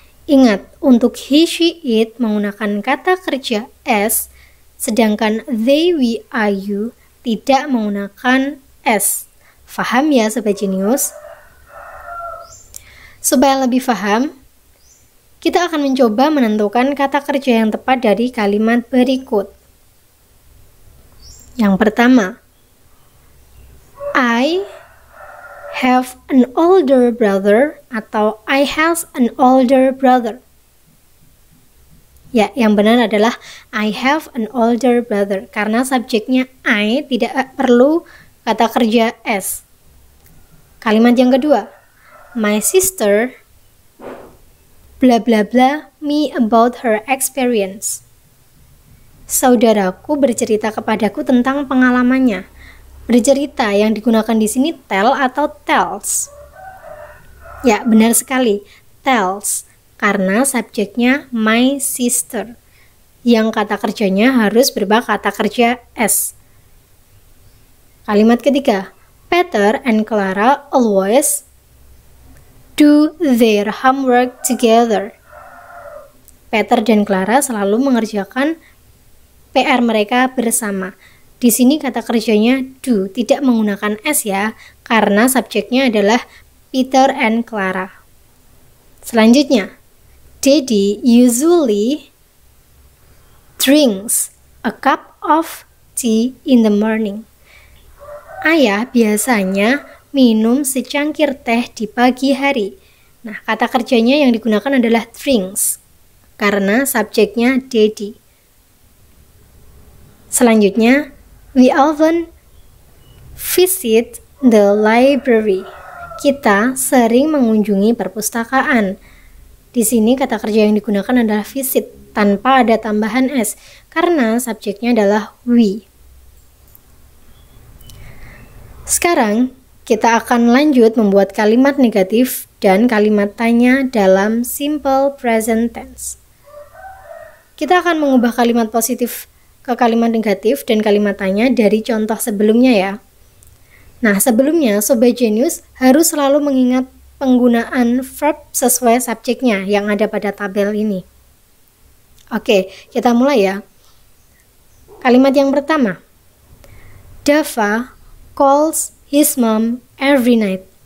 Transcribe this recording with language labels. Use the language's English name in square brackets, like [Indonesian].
[Indonesian] Ingat, untuk he, she, it menggunakan kata kerja S, sedangkan they, we, are, you tidak menggunakan S. Faham ya Sobat Jenius? Supaya lebih paham, kita akan mencoba menentukan kata kerja yang tepat dari kalimat berikut. Yang pertama, [English] I have an older brother [Indonesian] atau [English] I has an older brother. [Indonesian] Ya, yang benar adalah [English] I have an older brother [Indonesian] karena subjeknya I tidak perlu kata kerja S. Kalimat yang kedua, [English] my sister bla bla bla me about her experience. [Indonesian] Saudaraku bercerita kepadaku tentang pengalamannya. Bercerita yang digunakan di sini tell atau tells. Ya, benar sekali, tells, karena subjeknya my sister, yang kata kerjanya harus berupa kata kerja S. Kalimat ketiga, [English] Peter and Clara always do their homework together. [Indonesian] Peter dan Clara selalu mengerjakan PR mereka bersama. Di sini kata kerjanya do, tidak menggunakan S ya, karena subjeknya adalah Peter and Clara. Selanjutnya, [English] Daddy usually drinks a cup of tea in the morning. [Indonesian] Ayah biasanya minum secangkir teh di pagi hari. Nah, kata kerjanya yang digunakan adalah drinks, karena subjeknya daddy. Selanjutnya, [English] we often visit the library. [Indonesian] Kita sering mengunjungi perpustakaan. Di sini kata kerja yang digunakan adalah visit tanpa ada tambahan S karena subjeknya adalah we. Sekarang kita akan lanjut membuat kalimat negatif dan kalimat tanya dalam simple present tense. Kita akan mengubah kalimat positif ke kalimat negatif dan kalimat tanya dari contoh sebelumnya ya. Nah, sebelumnya Sobat Jenius harus selalu mengingat penggunaan verb sesuai subjeknya yang ada pada tabel ini. Oke, kita mulai ya. Kalimat yang pertama, [English] Dava calls his mom every night.